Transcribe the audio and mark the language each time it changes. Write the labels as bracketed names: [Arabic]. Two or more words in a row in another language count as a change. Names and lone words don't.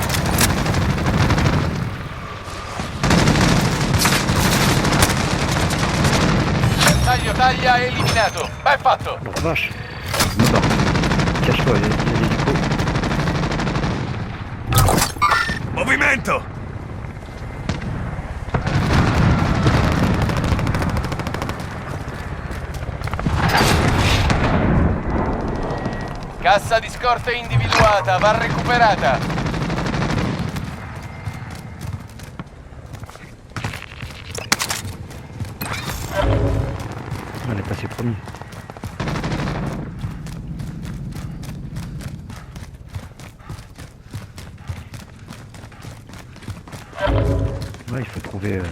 [Italian] Bersaglio taglia eliminato. Ben fatto. [French] Oh la vache. Je me barre. Cache-toi, il y a des hélicos. [Italian] Movimento! Cassa di scorte individuata, va recuperata. [French] Elle est passée premier. Ouais, il faut trouver...